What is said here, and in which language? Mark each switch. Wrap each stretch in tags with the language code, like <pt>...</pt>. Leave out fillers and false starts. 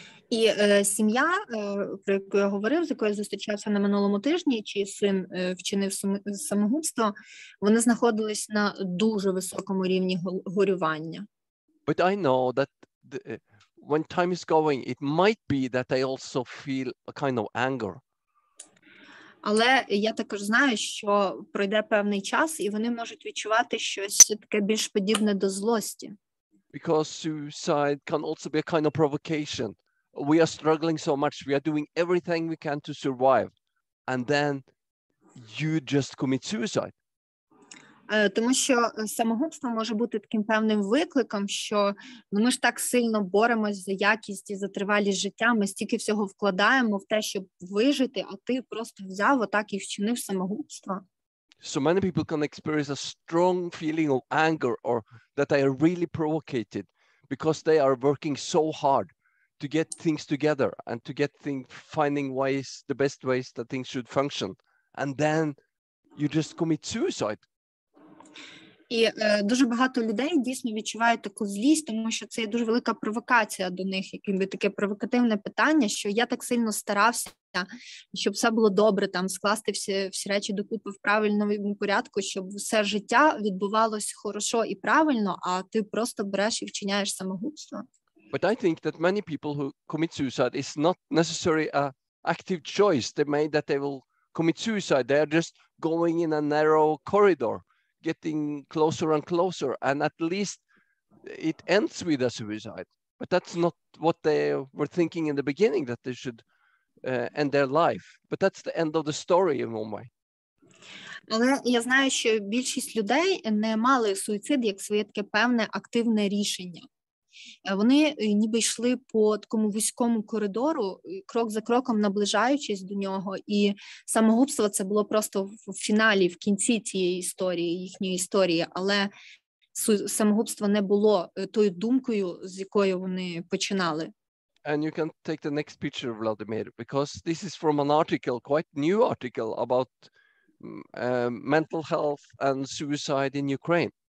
<uk>І сім'я, про яку я говорив, з якою я зустрічався на минулому тижні, чий син вчинив самогубство, вони знаходились на дуже високому рівні горювання.</uk> <en>But I know that when time is going, it might be that I also feel a kind of anger.</en> <uk>Але я також знаю, що пройде певний час, і вони можуть відчувати щось таке більш подібне до злості.</uk> <en>Because suicide can also be a kind of provocation. We are struggling so much. We are doing everything we can to survive. And then you just commit suicide.</en> <uk>Тому що самогубство може бути таким певним викликом, що ми ж так сильно боремось за якість і за тривалість життя, ми стільки всього вкладаємо в те, щоб вижити, а ти просто взяв отак і вчинив самогубство.</uk> <en>So many people can experience a strong feeling of anger or that they are really provocated because they are working so hard to get things together and to get finding ways, the best ways that things should function. And then you just commit suicide.</en> <uk>І дуже багато людей дійсно відчувають таку злість, тому що це є дуже велика провокація до них, якби таке провокативне питання, що я так сильно старався, щоб все було добре, там скласти всі речі докупи в правильному порядку, щоб все життя відбувалось хорошо і правильно, а ти просто береш і вчиняєш самогубство.</uk> <en>But I think that many people who commit suicide is not necessarily an active choice they made that they will commit suicide. They are just going in a narrow corridor, getting closer and closer, and at least it ends with a suicide. But that's not what they were thinking in the beginning, that they should end their life. But that's the end of the story in one way.</en> <uk>Але я знаю, що більшість людей не мали суїцид як своє таке певне активне рішення. Вони ніби йшли по такому вузькому коридору, крок за кроком наближаючись до нього, і самогубство це було просто в фіналі, в кінці цієї історії, їхньої історії, але самогубство не було тою думкою, з якою вони починали.</uk> <en>And you can take the next picture, Vladimir, because this is from an article, quite new article about mental health and suicide in Ukraine.</en>